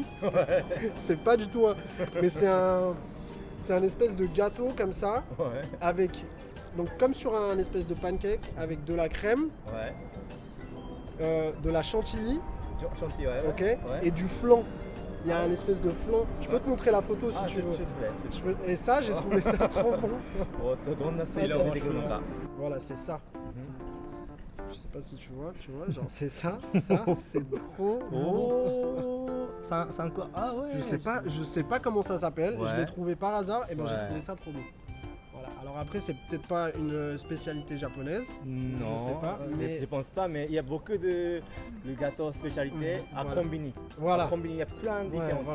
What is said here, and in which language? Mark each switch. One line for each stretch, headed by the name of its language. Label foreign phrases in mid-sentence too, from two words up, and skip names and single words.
French: C'est pas du tout mais c'est un espèce de gâteau comme ça Ouais. avec donc comme sur un espèce de pancake avec de la crème, Ouais. de la chantilly, Chantilly, ouais. ok, Ouais. et du flan. Il y a un espèce de flan. Je peux te montrer la photo si Ah, tu s'il veux. te plaît. Et ça, j'ai trouvé ça trop bon.
Japanese: どんなスイーいやツが出てくるのか。
French: Voilà, c'est ça. Mhm. Je sais pas si tu vois, genre c'est ça, c'est trop bon.
Japanese: おー、3個。
French: あ、ouais. Je sais pas comment ça s'appelle. Ouais. Je l'ai trouvé par hasard et ben Ouais. j'ai trouvé ça trop bon. Voilà. Alors après, c'est peut-être pas une spécialité japonaise. Non, Je sais pas, mais- je pense pas, mais il y a beaucoup de gâteaux spécialités à Voilà. combini. Voilà. À combini, il y a plein de différences. voilà.